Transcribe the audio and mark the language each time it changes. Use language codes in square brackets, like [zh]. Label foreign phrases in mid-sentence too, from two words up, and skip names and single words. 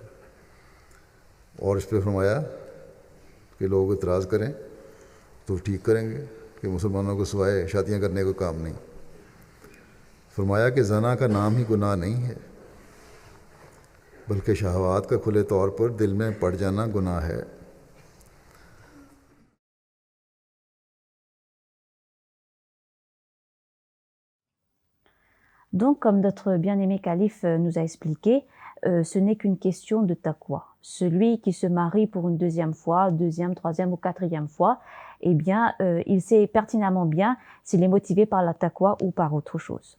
[ur] اور اس پر فرمایا کہ لوگ اعتراض کریں تو ٹھیک کریں گے کہ مسلمانوں کو سوائے شادیاں کرنے کو کام نہیں. فرمایا کہ زنا کا نام ہی گناہ نہیں ہے، بلکہ شہوات کا کھلے طور پر دل میں پڑ جانا گناہ ہے. [fr] Donc, comme notre bien-aimé calife nous a expliqué, ce n'est qu'une question de taqwa. Celui qui se marie pour une deuxième fois, deuxième, troisième ou quatrième fois, eh bien, il sait pertinemment bien s'il est motivé par la taqwa ou par autre chose.